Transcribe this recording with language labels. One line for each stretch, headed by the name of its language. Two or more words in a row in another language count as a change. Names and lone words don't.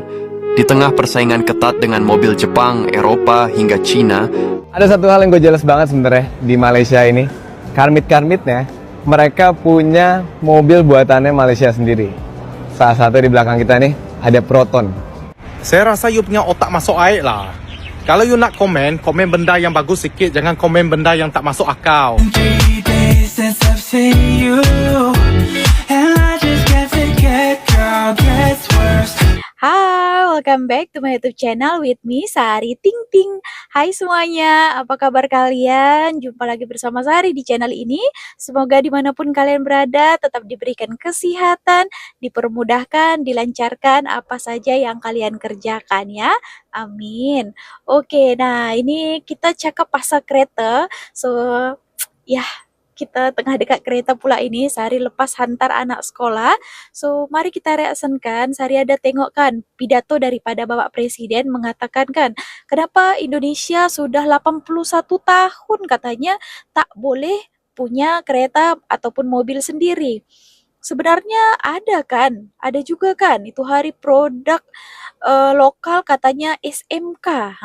Indonesian: Di tengah persaingan ketat dengan mobil Jepang, Eropa, hingga Cina, ada satu hal yang gue jelas banget sebenarnya di Malaysia ini. Karmit-karmitnya, mereka punya mobil buatannya Malaysia sendiri. Salah satu di belakang kita nih, ada Proton.
Malay: Saya rasa you punya otak masuk air lah. Kalau you nak komen, komen benda yang bagus sikit. Jangan komen benda yang tak masuk akal.
English: Hai, welcome back to my YouTube channel with me, Sari Ting Ting.
Indonesian: Hai semuanya, apa kabar kalian? Jumpa lagi bersama Sari di channel ini. Semoga dimanapun kalian berada, tetap diberikan kesehatan, dipermudahkan, dilancarkan apa saja yang kalian kerjakan ya. Amin. Oke,
Malay: nah ini kita cakap pasal kereta. So, ya, kita tengah dekat kereta pula ini, Sari lepas hantar anak sekolah. So, mari kita reaksikan. Sari ada tengok kan pidato daripada Bapak Presiden mengatakan kan, kenapa Indonesia sudah 81 tahun katanya tak boleh punya kereta ataupun mobil sendiri. Sebenarnya ada kan, ada juga kan, itu hari produk lokal katanya SMK.